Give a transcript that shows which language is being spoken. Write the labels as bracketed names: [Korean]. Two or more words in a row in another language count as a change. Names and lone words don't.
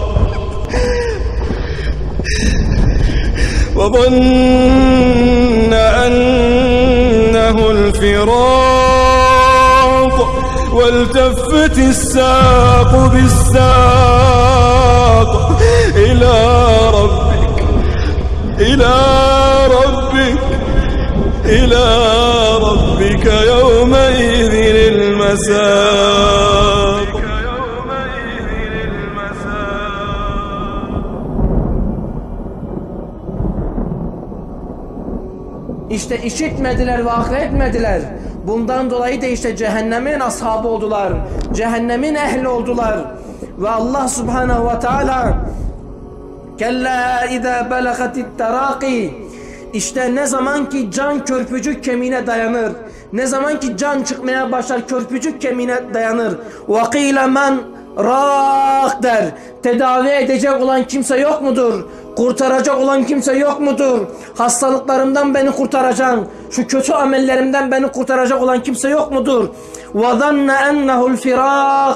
[Arabic] وظن أنه الفراق والتفت الساق بالساق إلى ربك إلى ربك إلى ربك يومئذ المساق. [Turkish] İşte işitmediler ve akletmediler. Bundan dolayı da işte cehennemin ashabı oldular. Cehennemin ehli oldular. Ve Allah Subhanahu ve Teala [Arabic] كلا إذا بلغت التراقي. [Turkish] İşte ne zaman ki can körpücük kemiğine dayanır, ne zaman ki can çıkmaya başlar körpücük kemiğine dayanır. [Arabic] وَقِيلَ مَنْ رَاق der. [Turkish] Tedavi edecek olan kimse yok mudur? Kurtaracak olan kimse yok mudur? Hastalıklarımdan beni kurtaracak, şu kötü amellerimden beni kurtaracak olan kimse yok mudur? [Arabic] وَظَنَّ اَنَّهُ الْفِرَاقِ.